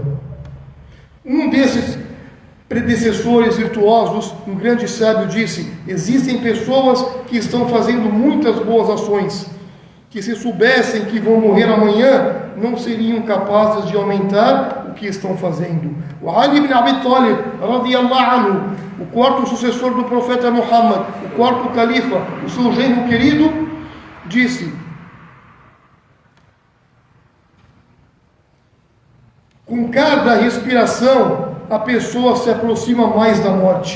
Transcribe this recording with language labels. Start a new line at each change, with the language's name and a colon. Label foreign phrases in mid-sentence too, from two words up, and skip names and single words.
Portuguese: Um desses predecessores virtuosos, um grande sábio, disse: existem pessoas que estão fazendo muitas boas ações, que se soubessem que vão morrer amanhã, não seriam capazes de aumentar o que estão fazendo. O Ali ibn Abi Talib,
Arabic: رضي الله عنه,
Portuguese: o quarto sucessor do profeta Muhammad, o quarto califa, o seu genro querido, disse: com cada respiração, a pessoa se aproxima mais da morte.